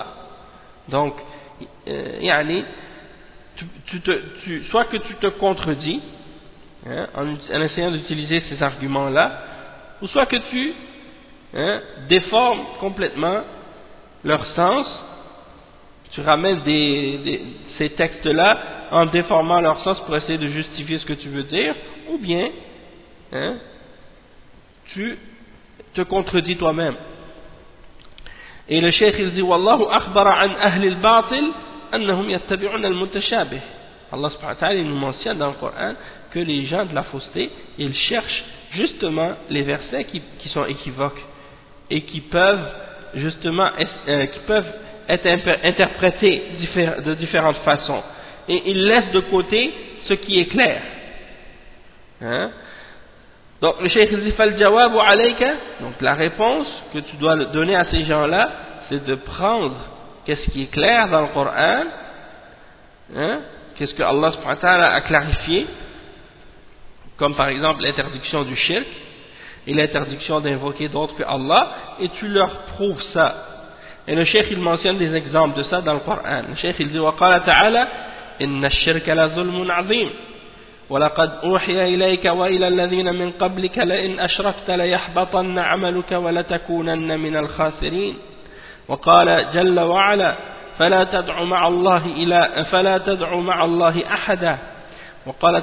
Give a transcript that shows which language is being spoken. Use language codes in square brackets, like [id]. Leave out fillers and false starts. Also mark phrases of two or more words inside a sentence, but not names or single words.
[fr] Donc, soit que tu te contredis, hein, en essayant d'utiliser ces arguments-là, ou soit que tu déformes complètement leur sens, tu ramènes ces textes-là en déformant leur sens pour essayer de justifier ce que tu veux dire, ou bien tu te contredis toi-même. Et le cheikh il dit [ar] والله أخبر عن أهل الباطل أنهم يتبعون المتشابه. [fr] Allah [ar] سبحانه وتعالى [fr] il nous mentionne dans le Coran que les gens de la fausseté, ils cherchent justement les versets qui sont équivoques et qui peuvent justement être interprétés de différentes façons, et ils laissent de côté ce qui est clair, hein? Donc le cheikh dit [ar] فالجواب عليك, [fr] donc la réponse que tu dois donner à ces gens-là, c'est de prendre qu'est-ce qui est clair dans le Coran, hein? Qu'est-ce que Allah [ar] سبحانه وتعالى [fr] a clarifié, comme par exemple l'interdiction du shirk et l'interdiction d'invoquer d'autres que Allah, et tu leur prouves ça. Et le cheikh il mentionne des exemples de ça dans le Coran. Le cheikh il dit [ar] وقال تعالى إن الشرك لظلم عظيم ولقد أوحي إليك وإلى الذين من قبلك لئن أشركت ليحبطن عملك ولتكونن من الخاسرين وقال جل وعلا فلا تدع مع الله أحدا وقال